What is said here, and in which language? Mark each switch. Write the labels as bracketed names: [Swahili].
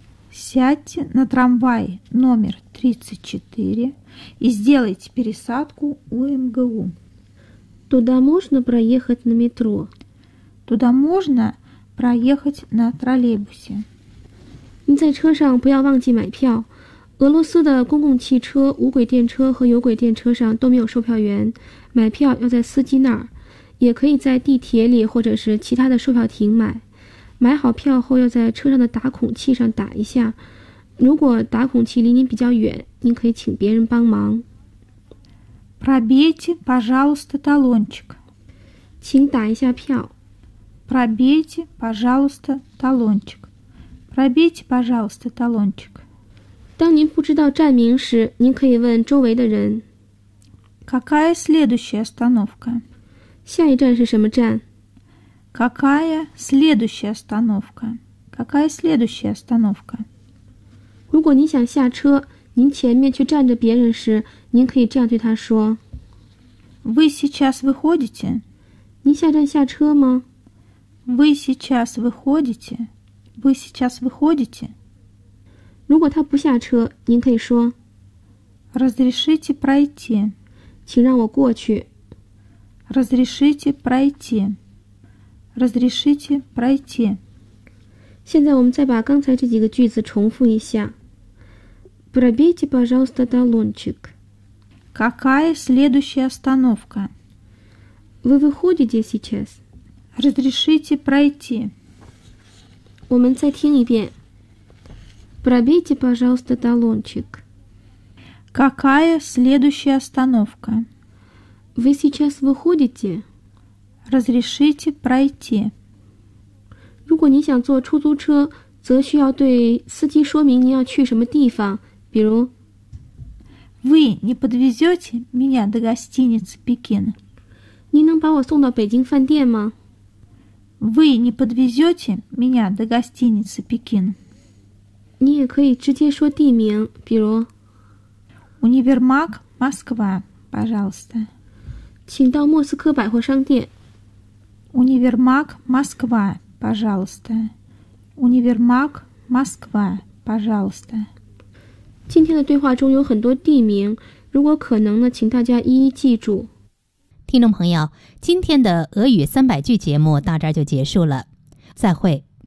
[Russian] Сядьте на трамвай номер 34 и сделайте пересадку у МГУ. Туда можно проехать на метро? Туда можно проехать на троллейбусе. [Chinese] 你在车上不要忘记买票。俄罗斯的公共汽车、无轨电车和有轨电车上都没有售票员，买票要在司机那儿，也可以在地铁里或者是其他的售票亭买。买好票后要在车上的打孔器上打一下，如果打孔器离您比较远，您可以请别人帮忙。 [Russian] Пробейте, пожалуйста, талончик. [Chinese] 请打一下票。 [Russian] Пробейте, пожалуйста, талончик. Пробейте, пожалуйста, талончик. [Chinese] 当您不知道站名时，您可以问周围的人。 [Russian] Какая следующая остановка? [Chinese] 下一站是什么站? [Russian] Какая следующая остановка? Какая следующая остановка? [Chinese] 如果您想下车，您前面却站着别人时，您可以这样对他说。 [Russian] Вы сейчас выходите? [Chinese] 您下站下车吗? [Russian] Вы сейчас выходите? Вы сейчас выходите? [Chinese] 如果他不下车，您可以说 [Russian] Разрешите пройти. [Chinese] 请让我过去。 [Russian] Разрешите пройти. Разрешите пройти. [Chinese] 现在我们再把刚才这几个句子重复一下。 [Russian] Пробейте, пожалуйста, талончик. Какая следующая остановка? Вы выходите сейчас? Разрешите пройти. [Chinese] 我们再听一遍。 [Russian] Пробейте, пожалуйста, талончик. Какая следующая остановка? Вы сейчас выходите? Разрешите пройти. [Chinese] 如果你想坐出租车，则需要对司机说明你要去什么地方，比如 [Russian] Вы не подвезете меня до гостиницы Пекин? [Chinese] 你能把我送到北京饭店吗？ [Russian] Вы не подвезете меня до гостиницы Пекин? [Chinese] 你也可以直接说地名，比如 [Russian] Универмаг Москва, пожалуйста. [Chinese] 请到莫斯科百货商店。 [Russian] Универмаг Москва, пожалуйста. Универмаг Москва, пожалуйста. [Chinese] 今天的对话中有很多地名，如果可能呢，请大家一一记住。听众朋友，今天的俄语三百句节目到这儿就结束了，再会。